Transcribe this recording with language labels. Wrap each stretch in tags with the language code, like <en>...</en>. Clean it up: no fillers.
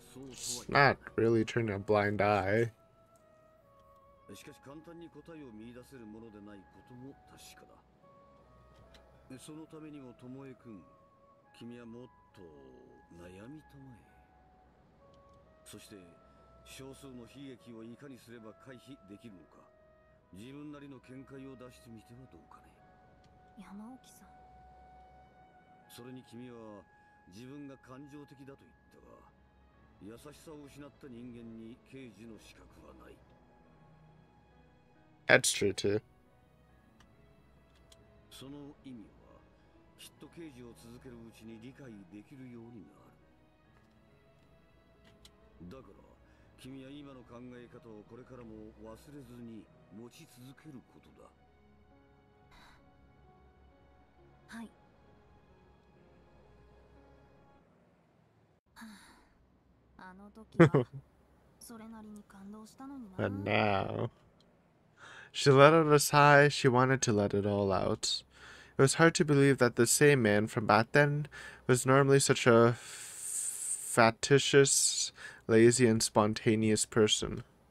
<en>It's not really turning a blind eye.</en> <ja>しかし簡単に答えを見出せるものでないことも確かだ。そのためにも巴君、君はもっと悩みたまえ。そして少数の悲劇をいかにすれば回避できるのか、自分なりの見解を出してみてはどうかね。山沖さん。それに君は自分が感情的だと言ったが、優しさを失った人間に刑事の資格はない。</ja> <en>That's true too.</en> <ja>その意味はきっと刑事を続けるうちに理解できるようになる。だから君は今の考え方をこれからも忘れずに持ち続けることだ。はい。あの時はそれなりに感動したのにな。</ja> <en>And now, she let out a sigh. She wanted to let it all out. It was hard to believe that the same man from back then was normally such a factitious, lazy, and spontaneous person.</en>